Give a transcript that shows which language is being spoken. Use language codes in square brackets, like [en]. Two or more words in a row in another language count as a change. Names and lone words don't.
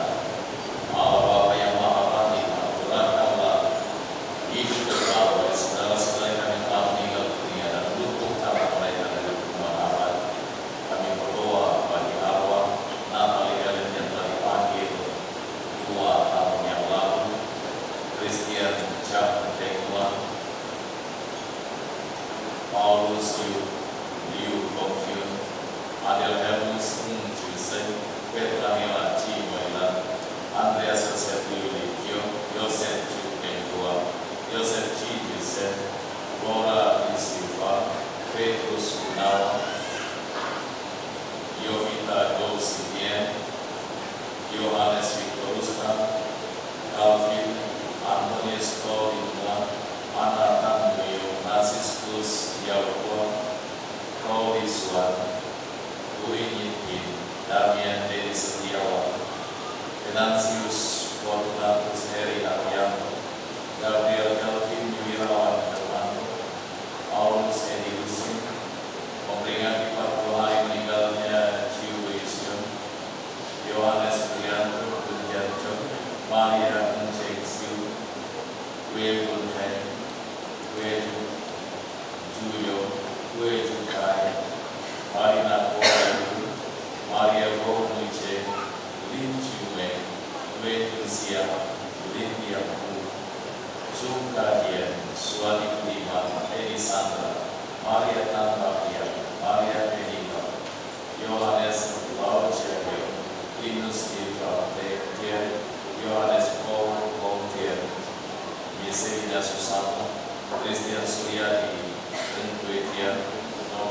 [id] Allah Bapa yang Maha Rahim, ampunilah hidup kekal bagi saudara-saudara kami telah meninggal dunia, dan luputkan mereka dari hukuman abad. Kami berdoa bagi arwah Natalie Ellen yang telah dipanggil 2 tahun yang lalu, Christian Chap Tekwa, Paulus Liu Konghyun, Adel Hermus Ng Jusei, Petra Nila Chi Moilan, Andreas Joseph Liu Likyo, Yosef Chu Pengkua, Yosef Chi Jusei, Flora Di Silva, Petrus Gunawan, Yovita Do Sitien, Yohanes Victoruska, Calvin Antonius Korinua, Anna Tanmuyo, Franciscus Yaukwa, Kauli Suwan, Urin Yitkin, Damian Dedi Setiawan, Venantius Fortunatus Heri Arianto, Gabriel Calvin Wirawan Hermanto, Paulus Edi Husin, memperingati 40 hari meninggalnya Chiu Wei-Sion, Yohanes Prianto Bunjanco, Maria Enceng Siu, Wei Bun Heng, Wei Juyo, Wei Jukai, Marina Korayu, Maria Go Nuiche, Lin Chiu-Mei, Wei Tunsia, Lin Yang-Hu, Chung Ka-Hien, Suwadi Budiman, Edi Sandra, Maria Tan Bavia, Maria Benita, Yohanes Lau Chevio, Linus Ita Tier, Yohanes Paul Tier, Yeselina Susano, Christian Suryadi, Tier,